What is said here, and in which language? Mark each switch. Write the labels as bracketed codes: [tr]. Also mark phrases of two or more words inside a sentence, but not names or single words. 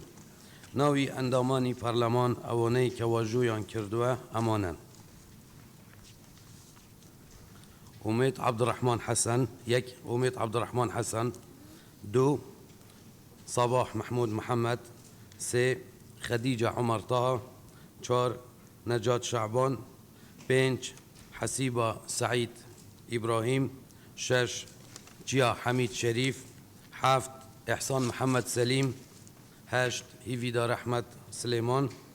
[ckb] ناوی ئەندامانی پەرلەمان ئەوانەی کە واژۆیان کردووە ئەمانن: ئومێد عەبدوڕەحمان حەسەن 1 ئومێد عەبدوڕەحمان حەسەن 2 صباح محمود محەممەد 3 خدیجة عمر طه 4 نجات شعبان 5 حسيبة سعيد إبراهيم 6 جيا حميد شريف 7 إحسان محمد سليم 8 هيفيدار أحمد سليمان